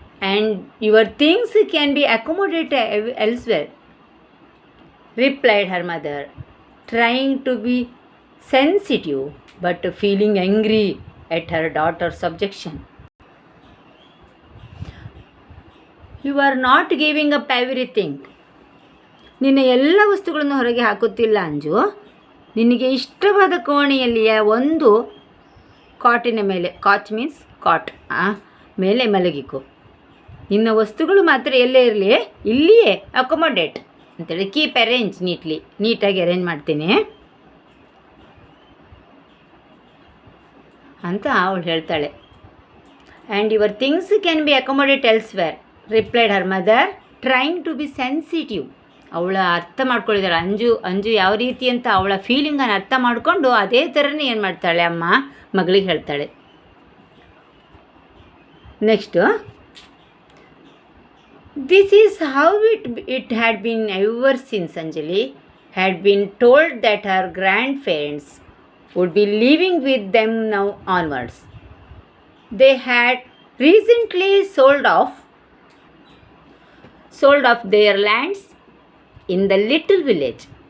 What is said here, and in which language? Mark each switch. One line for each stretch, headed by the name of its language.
English: And your things can be accommodated elsewhere, replied her mother, trying to be sensitive but feeling angry at her daughter's objection. You are not giving up everything.
Kannada: ನಿನ್ನ ಎಲ್ಲ ವಸ್ತುಗಳನ್ನು ಹೊರಗೆ ಹಾಕುತ್ತಿಲ್ಲ ಅಂಜು. ನಿನಗೆ ಇಷ್ಟವಾದ ಕೋಣೆಯಲ್ಲಿಯ ಒಂದು ಕಾಟಿನ ಮೇಲೆ,
English: couch means cot,
Kannada: ಮೇಲೆ ಮಲಗಿಕೊ. ನಿನ್ನ ವಸ್ತುಗಳು ಮಾತ್ರ ಎಲ್ಲೇ ಇರಲಿ, ಇಲ್ಲಿಯೇ ಅಕೊಮೊಡೇಟ್ ಅಂತೇಳಿ, ಕೀಪ್ ಅರೇಂಜ್ ನೀಟಾಗಿ ಅರೇಂಜ್ ಮಾಡ್ತೀನಿ ಅಂತ ಅವಳು ಹೇಳ್ತಾಳೆ.
English: And your things can be accommodate elsewhere, replied her mother, trying to be sensitive.
Kannada: ಅವಳ ಅರ್ಥ ಮಾಡ್ಕೊಂಡಿದ್ದಾಳೆ. ಅಂಜು ಯಾವ ರೀತಿ ಅಂತ ಅವಳ ಫೀಲಿಂಗನ್ನು ಅರ್ಥ ಮಾಡಿಕೊಂಡು ಅದೇ ಥರನೇ ಏನು ಮಾಡ್ತಾಳೆ ಅಮ್ಮ ಮಗಳಿಗೆ ಹೇಳ್ತಾಳೆ.
English: Next, this is how it had been ever since Anjali had been told that her grandparents would be living with them now onwards. They had recently sold off their lands in the little village.